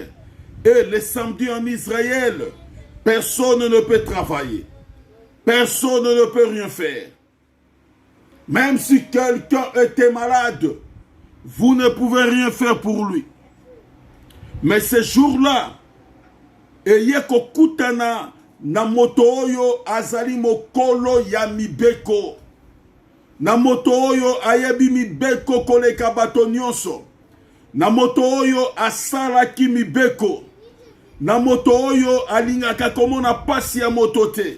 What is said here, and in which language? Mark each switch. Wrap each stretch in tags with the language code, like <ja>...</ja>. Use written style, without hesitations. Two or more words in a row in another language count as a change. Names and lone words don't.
<fr>Et le samedi en Israël, personne ne peut travailler. Personne ne peut rien faire. Même si quelqu'un était malade, vous ne pouvez rien faire pour lui. Mais ce jour-là,</fr> <ln>eyeko kutana na moto oyo azali mokolo ya mibeko. Na moto oyo ayebi mibeko koleka bato nyonso. Na moto oyo asalaki mibeko. Na moto oyo alingaka komona pasi ya moto te.</ln>